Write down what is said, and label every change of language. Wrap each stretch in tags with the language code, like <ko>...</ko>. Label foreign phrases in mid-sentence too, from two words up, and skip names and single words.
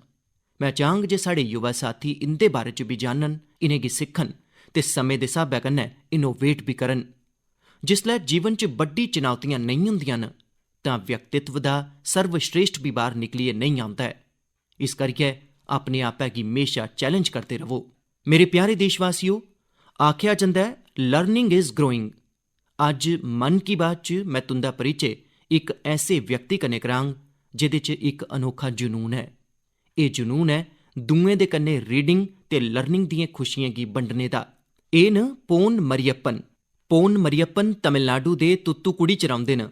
<doi>मैं चाहंग जे साढ़े युवा साथी इंदे बारे च भी जानन, इनेंगी सिक्खन ते समें दे स्हाबै कन्नै इनोवेट भी करन। जिसलै जीवन च बड्डी चुनौतियां नेईं होंदियां न तां व्यक्तित्व दा सर्वश्रेष्ठ भी बाहर निकलियै नेईं आंदा ऐ। इस करियै अपने आपै गी म्हेशा चैलेंज करदे रवो। मेरे प्यारे देशवासियो, आखेआ जंदा ऐ</doi> <en>learning is growing.</en> <doi>अज्ज मन की बात च मैं तुंदा परिचय इक ऐसे व्यक्ति कन्नै करांग जेह्दे च इक अनोखा जुनून ऐ। एह् जुनून ऐ दुएं दे कन्नै रीडिंग ते लर्निंग दियें खुशियें गी बंडने दा। एह् न पोन मरियप्पन। पोन मरियप्पन तमिलनाडु दे तुत्तुकुड़ी च रौंह्दे न।</doi>